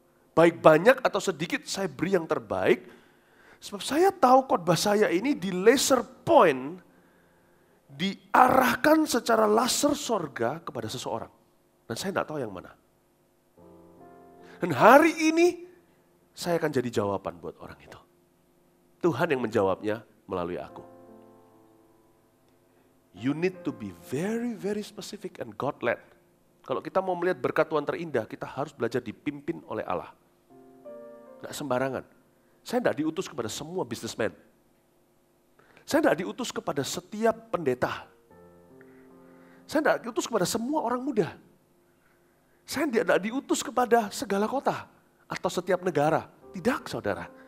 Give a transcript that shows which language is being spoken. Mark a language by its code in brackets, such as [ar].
[id] Baik banyak atau sedikit, saya beri yang terbaik. Sebab saya tahu khotbah saya ini di laser point, diarahkan secara laser sorga kepada seseorang. Dan saya tidak tahu yang mana. Dan hari ini, saya akan jadi jawaban buat orang itu. Tuhan yang menjawabnya melalui aku. [en] You need to be very, very specific and God-led. [id] Kalau kita mau melihat berkat Tuhan terindah, kita harus belajar dipimpin oleh Allah. Nggak sembarangan. Saya tidak diutus kepada semua businessman. Saya tidak diutus kepada setiap pendeta. Saya tidak diutus kepada semua orang muda. Saya tidak diutus kepada segala kota atau setiap negara. Tidak, saudara.